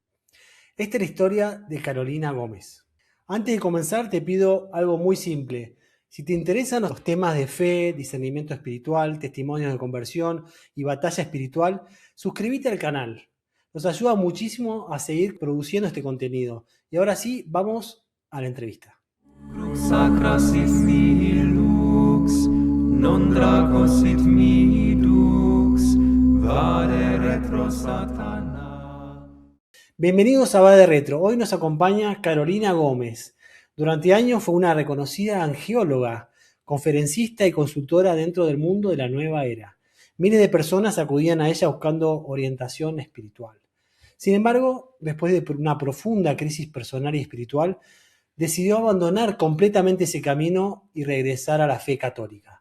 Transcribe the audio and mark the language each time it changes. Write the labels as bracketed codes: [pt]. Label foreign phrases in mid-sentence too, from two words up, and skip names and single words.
[es] Esta es la historia de Carolina Gómez. Antes de comenzar te pido algo muy simple. Si te interesan los temas de fe, discernimiento espiritual, testimonios de conversión y batalla espiritual, suscríbete al canal. Nos ayuda muchísimo a seguir produciendo este contenido. Y ahora sí, vamos a la entrevista. [la] Crux sacra sit mihi lux, non draco sit mihi dux, vade retro Satana. [es] Bienvenidos a Va de Retro. Hoy nos acompaña Carolina Gómez. Durante años fue una reconocida angióloga, conferencista y consultora dentro del mundo de la nueva era. Miles de personas acudían a ella buscando orientación espiritual. Sin embargo, después de una profunda crisis personal y espiritual, decidió abandonar completamente ese camino y regresar a la fe católica.